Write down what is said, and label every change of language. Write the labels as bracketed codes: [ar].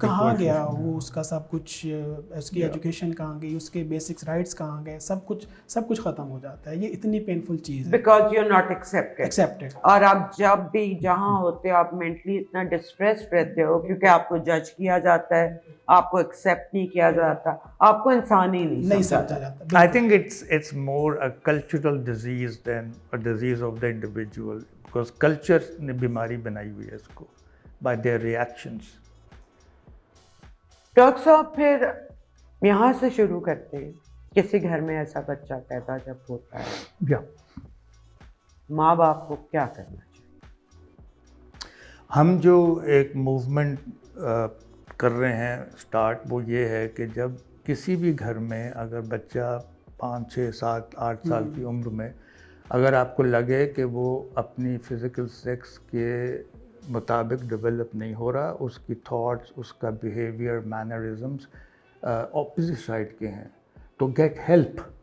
[ur] کہاں گیا وہ, اس کا سب کچھ, اس کی ایجوکیشن کہاں گئی, اس کے بیسکس رائٹس کہاں گئے, سب کچھ ختم ہو جاتا ہے. یہ اتنی پینفل چیز ہے [en] Because you are not accepted. اور [ur] آپ جب بھی جہاں ہوتے ہو آپ مینٹلی اتنا ڈسٹریسڈ رہتے ہو کیونکہ آپ کو جج کیا جاتا ہے, آپ کو ایکسیپٹ نہیں کیا جاتا, آپ کو انسان ہی نہیں سمجھا جاتا. [en] I think it's more a cultural disease than a disease of the individual, because culture [ur] نے بیماری بنائی ہوئی ہے اس کو [en] by their reactions. [ur] ڈاکٹر صاحب پھر یہاں سے شروع کرتے ہیں. کسی گھر میں ایسا بچہ پیدا جب ہوتا ہے, ماں باپ کو کیا کرنا چاہیے؟ ہم جو ایک موومنٹ کر رہے ہیں اسٹارٹ, وہ یہ ہے کہ جب کسی بھی گھر میں اگر بچہ 5, 6, 7, 8 سال کی عمر میں اگر آپ کو لگے کہ وہ اپنی فزیکل سیکس کے مطابق ڈیولپ نہیں ہو رہا, اس کی تھاٹس, اس کا بیہیویئر, مینرزمس اپوزٹ سائڈ کے ہیں, تو [en] Get help.